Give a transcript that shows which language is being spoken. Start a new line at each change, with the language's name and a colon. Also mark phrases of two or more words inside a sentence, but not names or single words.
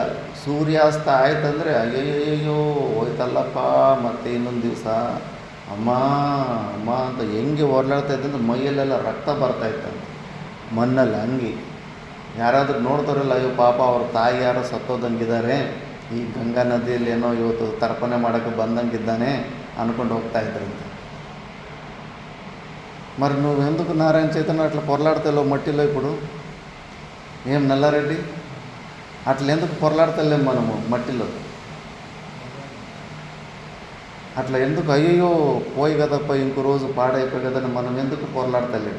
Kannada: ಸೂರ್ಯಾಸ್ತ ಆಯ್ತಂದರೆ ಅಯ್ಯಯ್ಯೋ ಹೋಯ್ತಲ್ಲಪ್ಪ ಮತ್ತೆ ಇನ್ನೊಂದು ದಿವಸ ಅಮ್ಮ ಅಮ್ಮ ಅಂತ ಹೆಂಗೆ ಹೊರಲಾಡ್ತಾ ಇದ್ದಂದ್ರೆ ಮೈಯಲ್ಲೆಲ್ಲ ರಕ್ತ ಬರ್ತಾಯಿತ್ತಂತೆ, ಮಣ್ಣಲ್ಲಿ ಹಂಗೆ. ಯಾರಾದರೂ ನೋಡ್ತಾರಲ್ಲ, ಅಯ್ಯೋ ಪಾಪ ಅವ್ರ ತಾಯಿ ಯಾರೋ ಸತ್ತೋದಂಗಿದ್ದಾರೆ, ಈ ಗಂಗಾ ನದಿಯಲ್ಲಿ ಏನೋ ಇವತ್ತು ತರ್ಪಣೆ ಮಾಡೋಕ್ಕೆ ಬಂದಂಗಿದ್ದಾನೆ అనుకుంటూ ಹೋಗ್ತಾ ఇద్దరంತೆ.
Telugu: మరి నువ్వు ఎందుకు నారాయణ చైతన్య అట్లా పొరలాడతావు మట్టిలో? ఇప్పుడు ఏం నల్లారెడ్డి అట్లా ఎందుకు పొరలాడతలేం మనము మట్టిలో? అట్లా ఎందుకు అయ్యో పోయి కదప్ప ఇంకో రోజు పాడైపోయి కదని మనం ఎందుకు పొరలాడతలేము?